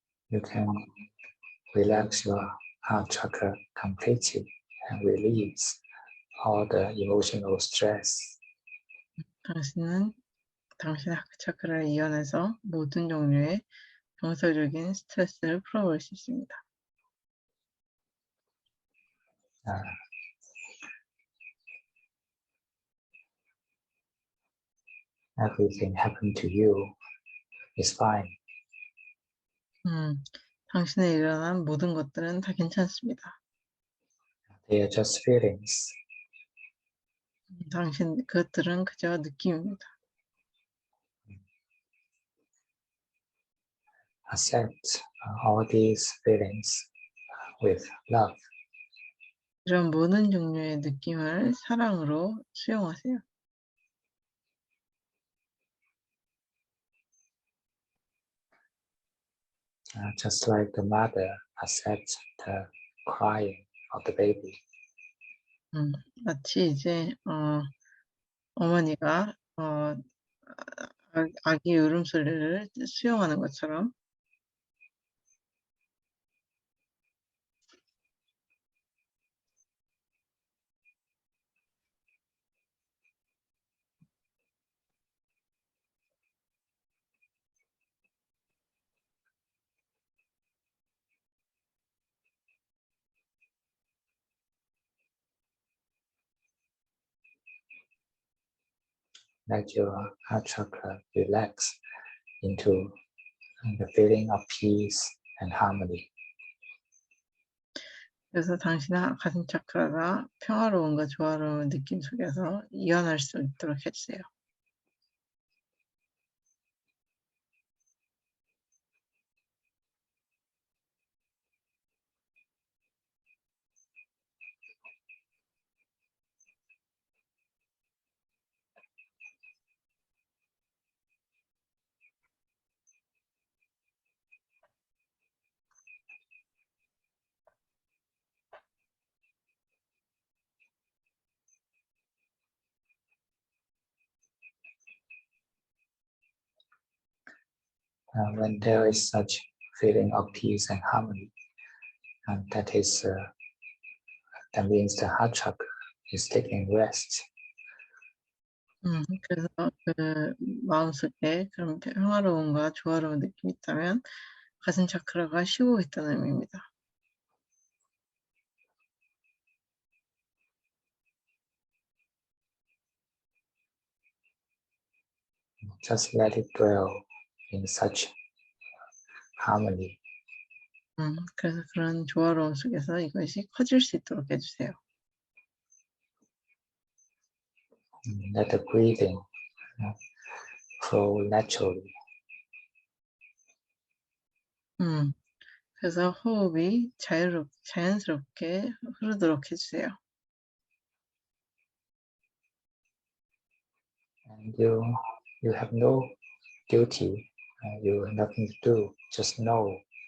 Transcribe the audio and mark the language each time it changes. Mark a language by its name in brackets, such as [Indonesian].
[English] You can relax your heart chakra completely and release all the emotional stress. [Korean] 당신은 당신의 하트 차크라를 이완해서 모든 종류의 정서적인 스트레스를 풀어볼 수 있습니다. [English] Everything happened to you is fine. [Korean] 당신에 일어난 모든 것들은 다 괜찮습니다. [English] They are just feelings. [Korean] 그것들은 그저 느낌입니다. [English] Accept all these feelings with love. [Korean] 이런 모든 종류의 느낌을 사랑으로 수용하세요. [English] Just like the mother accepts the crying of the baby. [Korean] 마치 이제 어머니가 아기 울음소리를 수용하는 것처럼 [English] Let your heart chakra relax into the feeling of peace and harmony. [Korean] 그래서 당신의 가슴 차크라가 평화로움과 조화로운 느낌 속에서 이완할 수 있도록 해주세요. [English] When there is such feeling of peace and harmony, and that means the heart chakra is taking rest. [Korean] 그래서 그 마음속에 그런 평화로움과 조화로운 느낌이 있다면 가슴 차크라가 쉬고 있다는 의미입니다. [English] Just let it dwell in such harmony. [Korean] 그래서 그런 조화로움 속에서 이것이 커질 수 있도록 해주세요. [English] Let the breathing flow naturally. [Korean] 그래서 호흡이 자연스럽게 흐르도록 해주세요. [English] And you You have no duty. You have nothing to do. Just know.